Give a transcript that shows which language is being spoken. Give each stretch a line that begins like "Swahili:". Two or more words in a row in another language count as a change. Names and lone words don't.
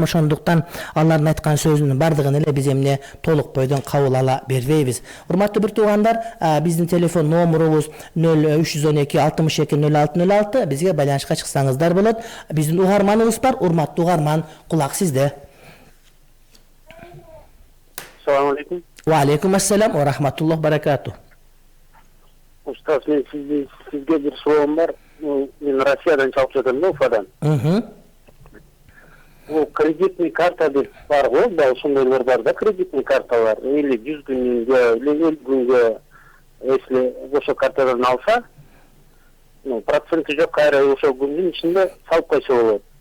Kyrgyz: Ошондуктан алардын айткан сөзүнүн бардыгын эле биз эмне толук бойдон кабыл ала бербейбиз. Урматтуу бир туугандар, биздин телефон номерубуз 0312 62 0606, бизге байланышка чыксаңыздар болот. Биздин угарманыбыз бар. Урматтуу угарман, кулак сизде.
Arabic: السلام عليكم. وعليكم السلام ورحمة الله بركاته.
Kyrgyz: Устаз, мен сизге бир суроом бар. Мен Россиядан чалып жатам да, Уфадан. Бул кредитный карта деп бар го, да, ошондойлор бар да, кредитный карталар. Или 100 күнгө, или 50 күнгө, если ошо картадан алса, проценти жок, кайра ошо күндүн ичинде салып койсо болот.